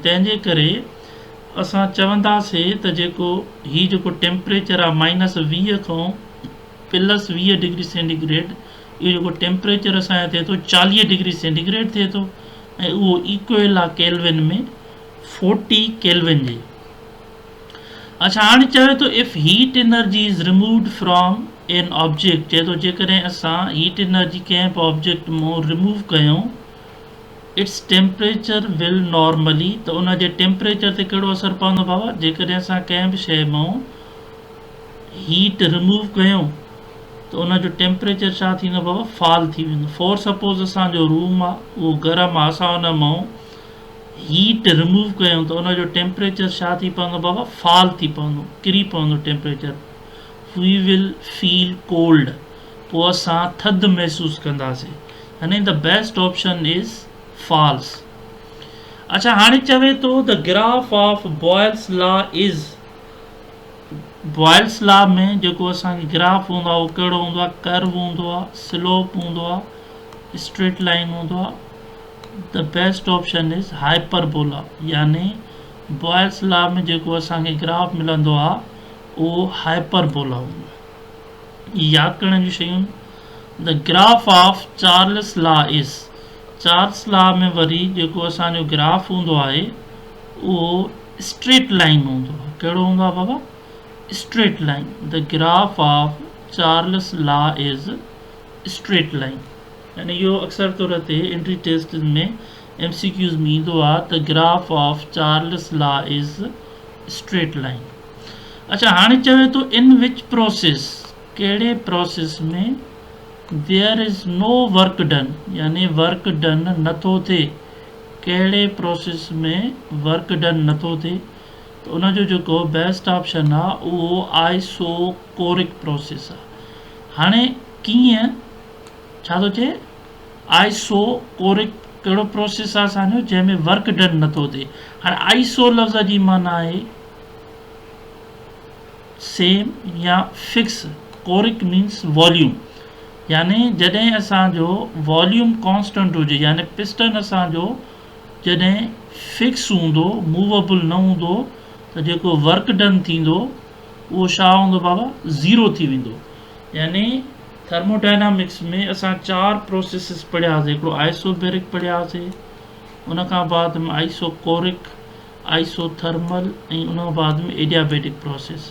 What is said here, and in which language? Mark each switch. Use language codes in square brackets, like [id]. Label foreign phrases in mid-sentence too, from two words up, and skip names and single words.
[sd] तंहिंजे करे असां चवंदासीं त जेको टेम्परेचर आहे -20 खां +20 [en] degree centigrade, [sd] इहो जेको टेम्परेचर असांजो थिए थो 40 [en] degree centigrade [sd] थिए थो ऐं उहो इक्वल आहे केल्विन में 40 केल्विन जे। अच्छा हाणे चवे थो [en] if heat energy is removed from an object, [sd] चए थो जेकॾहिं असां [en] heat energy [sd] कंहिं बि ऑब्जेक्ट मां रिमूव कयूं [en] its temperature will normally, [sd] त उन जे टेम्परेचर ते कहिड़ो असरु पवंदो बाबा, जेकॾहिं असां कंहिं बि शइ मां [en] heat remove [sd] कयूं त उन जो टेम्परेचर छा थींदो बाबा, फॉल थी वेंदो। [en] for suppose [sd] असांजो रूम आहे उहो गरम आहे, असां उन मां [en] heat remove [sd] कयूं त उन जो टेम्परेचर छा थी पवंदो बाबा, फॉल थी पवंदो, किरी पवंदो टेम्परेचर। [en] we will feel cold, [sd] पोइ असां थधि महसूसु कंदासीं, [en] यानी the best option is false. [sd] अच्छा हाणे चवे थो [en] the graph of Boyle's law is, Boyle's law [sd] में जेको असांखे ग्राफ हूंदो आहे उहो कहिड़ो हूंदो आहे, कर्व हूंदो आहे, स्लोप हूंदो आहे, [en] straight line [sd] हूंदो आहे। [en] the best option is hyperbola, [sd] यानी [en] Boyle's law [sd] में जेको असांखे ग्राफ मिलंदो आहे उहो हाइपरबोला हूंदो आहे। यादि करण जूं शयूं, [en] the graph of Charles's law is, Charles's law [sd] में वरी जेको असांजो ग्राफ हूंदो आहे उहो [en] straight line [sd] हूंदो आहे। कहिड़ो हूंदो आहे बाबा, [en] straight line. the graph of Charles's law is straight line, [sd] यानी इहो अक्सर तौर ते [en] entry test [sd] में MCQs में ईंदो आहे त [en] graph of Charles's law is straight line. [sd] अच्छा हाणे चवे थो [en] in which process, [sd] कहिड़े प्रोसेस में [en] there is no work done, [sd] यानी [en] work done [sd] नथो थिए, कहिड़े प्रोसेस में [en] work done [sd] नथो थिए, त उनजो जेको [en] best option [sd] आहे उहो [en] isochoric process [sd] आहे। हाणे कीअं, छा थो चए, आइसोकोरिक कहिड़ो प्रोसेस आहे असांजो जंहिंमें [en] work done [sd] नथो थिए। हाणे आइसो लफ़्ज़ जी माना आहे सेम या फिक्स, [en] choric means volume, [sd] यानी जॾहिं असांजो वॉल्यूम कॉन्स्टेंट हुजे, यानी पिस्टन असांजो जॾहिं फिक्स हूंदो, मूवेबल न हूंदो, त जेको [en] work done [sd] थींदो उहो छा हूंदो बाबा, ज़ीरो थी वेंदो। यानी थर्मोडायनामिक्स में असां 4 प्रोसेसिस पढ़ियासीं, हिकिड़ो आइसोबेरिक पढ़ियासीं, उन खां बाद में आइसोकोरिक, आइसोथर्मल ऐं उन खां बाद में [en] adiabatic process.